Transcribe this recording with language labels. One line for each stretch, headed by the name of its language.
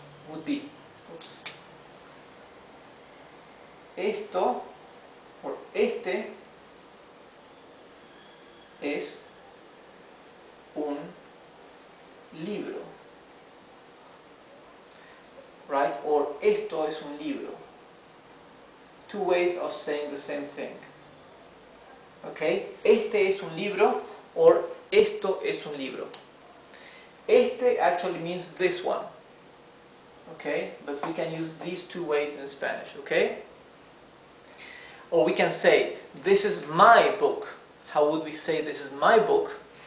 English: Would be, oops,
Spanish: esto, or este, es un libro.
English: Right? Or
Spanish: esto es un libro.
English: Two ways of saying the same thing. Okay?
Spanish: Este es un libro, or esto es un libro.
English: Este actually means this one. Okay? But we can use these two ways in Spanish. Okay? Or we can say, this is my book. How would we say this is my book?